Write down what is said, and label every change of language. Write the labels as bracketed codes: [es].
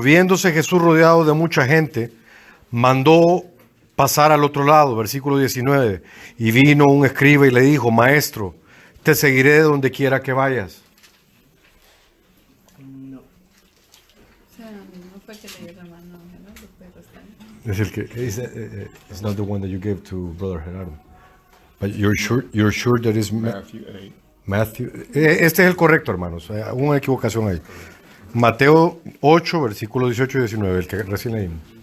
[es] Viéndose Jesús rodeado de mucha gente, mandó pasar al otro lado. Versículo 19. Y vino un escriba y le dijo: Maestro, te seguiré de donde quiera que vayas. O sea, no fue que le dio la mano, ¿no? Pero está bien. Es el que [en] it's not the one that you gave to Brother Gerardo. But you're sure that is Matthew 8. Matthew. [es] Este es el correcto, hermanos. Hubo una equivocación ahí. Mateo 8, versículos 18 y 19, el que recién leímos.